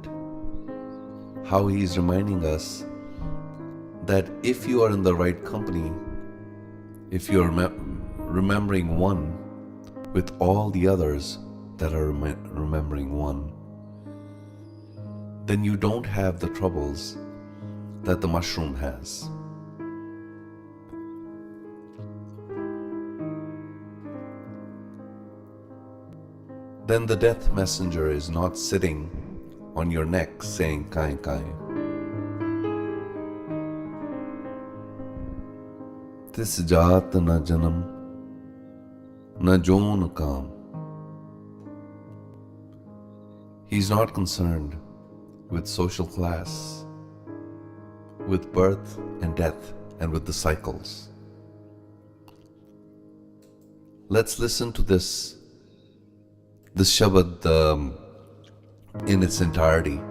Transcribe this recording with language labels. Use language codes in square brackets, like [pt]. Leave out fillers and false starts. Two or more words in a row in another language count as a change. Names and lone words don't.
[en] How he is reminding us that if you are in the right company, if you are remembering one with all the others that are remembering one, then you don't have the troubles that the mushroom has. Then the death messenger is not sitting on your neck saying kai kai. [pa] ਤਿਸੁ ਜਾਤਿ ਨ ਜਨਮੁ ਨ ਜੋਨਿ ਕਾਮੁ. [en] He's not concerned with social class, with birth and death, and with the cycles. Let's listen to this Shabad in its entirety.